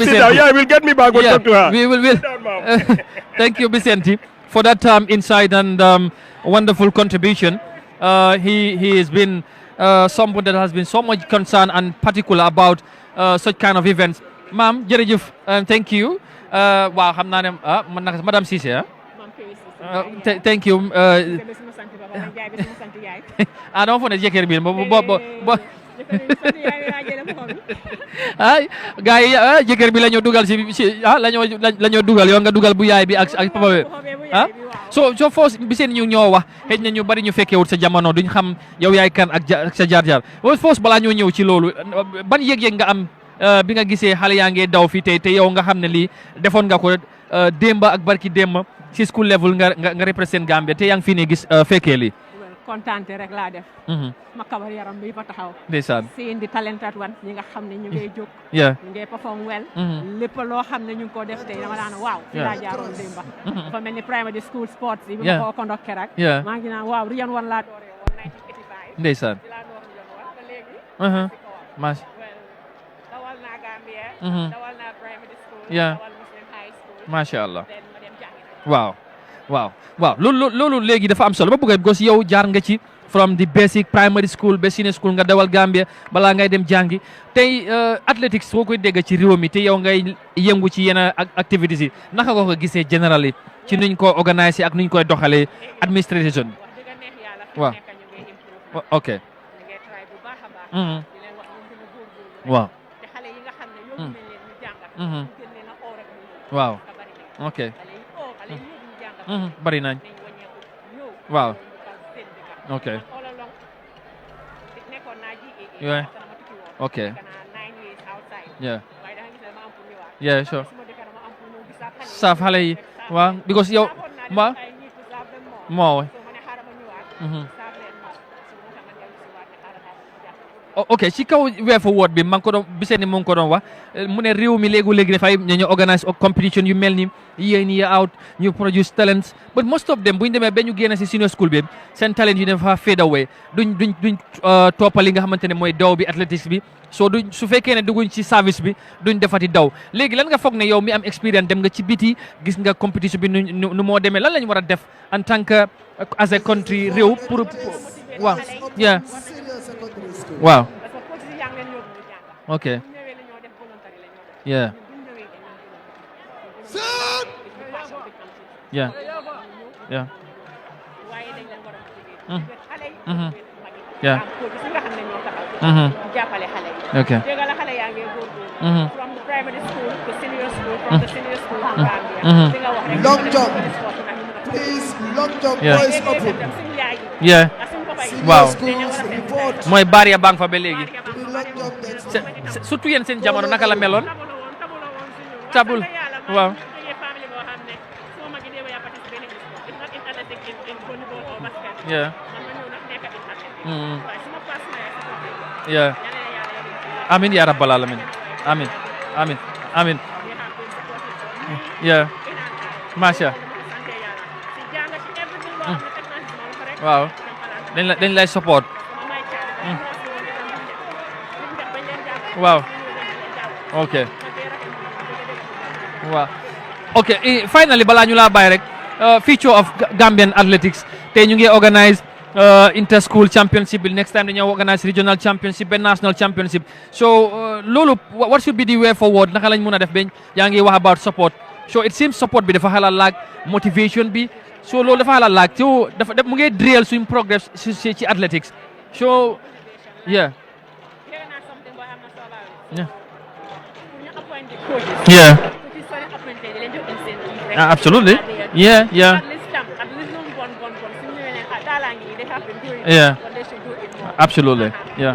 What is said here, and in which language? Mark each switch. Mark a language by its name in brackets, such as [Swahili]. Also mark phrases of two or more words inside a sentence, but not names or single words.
[English] sit down. Yeah, we'll get me back. We'll talk to her. We will. Sit down, Mom. Thank you, Vicente, for that insight and wonderful contribution. He has been someone that has been so much concerned and particular about such kind of events. Ma'am, jërëjëf, thank you. [Wolof] Waaw, xam naa ne Madame Cissé. [English] Thank you. [Wolof] Dama foog ne jëkkër bi gars yi jëkkër bi la ñoo dugal la ñoo dugal yow nga dugal bu yaay bi ak papa bi so foos bi seen ñu ñoo wax xëy na ñu bari ñu fekkewut sa jamono duñ xam yow yaay kan ak sa jaar-jaar foos balaa ñoo ñëw ci loolu ban yëg-yëg nga am bi nga gisee xale yaa ngee daw fi tey te yow nga xam ne lii defoon nga ko démba ak barki démba ci [English] school level [Wolof] nga represent Gambia te yaa ngi fi ne gis fekkee lii kontaante rek laa def ma kabar yaram bi fa taxaw ndeysaan [English] seeing the talented one [Wolof] ñi nga xam ne ñu ngay jóg ñu ngay [English] perform well [Wolof] lépp loo xam ne ñu ngi ko def tey dama daan waaw fi laa jaaroon démba dafa mel ni [English] primary school sports [Wolof] yi bi ma ko conducté rek maa ngi naan waaw Riyan Wan laa dooree woon 1985 ndeysaan di laa door Riyan Wan ba léegi dawal naa Gambia dawal naa [English] primary school [Wolof] dawal [English] Muslim high school [Arabic] macha allah [Wolof] ma dem jàngi waaw loolu léegi dafa am solo ba bëgg because yow jaar nga ci [English] from the basic primary school [Wolof] ba [English] senior school [Wolof] nga dawal Gambia balaa ngay dem jàngi tey athletics soo koy dégg ci réew mi te yow ngay yëngu ci yenn activities yi naka nga ko gisee generally ci nuñ ko organiser ak nuñ koy doxalee administration waaw ok waaw waaw ok bari nañ waaw ok [English] yeah okay yeah sure [Wolof] saaf xale yi waaw because yow ma moo ok ci kaw [English] way forward [Wolof] bi man ko doon bisee ni mu ngi ko doon wax mu ne réew mi léegi dafay ñu organise competition yu mel ni [English] year in year out [Wolof] ñu [English] produce talents but most of them [Wolof] bu ñu demee ba ñu génn si [English] senior school [Wolof] bi seen talent yu dafa [English] fade away [Wolof] duñ toppal li nga xamante ne mooy daw bi athletics bi so duñ su fekkee ne dugguñ ci service bi duñ defati daw léegi lan nga foog ne yow mi am expérience dem nga ci biti gis nga competition bi nu moo demee lan lañ war a def [French] en tant que [English] as a country [Wolof] réew pour waaw yeah waaw [English] ok yeah yeah yeah yeah okay from the primary school to senior school, from the senior school to Gambia. Long jump. Please, long jump. Boys open. [Wolof] yeah waaw [English] Schools report. [Wolof] mooy barrière baa ngi fa ba léegi [English] Long jump next. [Wolof] surtout yéen seen jamono naka la meloon tabul waaw [English] yeah yeah [Arabic] Amin ya rabbal alamin. Amin. Amin. Amin. Yeah. Masha. Wow. [Wolof] Dañ lay support. Wow. [English] Okay. Wow. [Wolof] Okay, finally balaa ñu laa bàyyi rek [English] future of Gambian athletics [Wolof] tey ñu ngi organise [English] inter-school championship [Wolof] bi next [English] time dañoo organise regional championship and national championship so loolu what should be the way [Wolof] forward naka lañ mën a def ba yaa ngi wax [English] about support so it seems support [Wolof] bi dafa xala laag motivation bi so loolu dafa xala laag so dafa mu ngi drill suñ progress ci athletics [English] so yeah yeah absolutely yeah yeah yeah absolutely yeah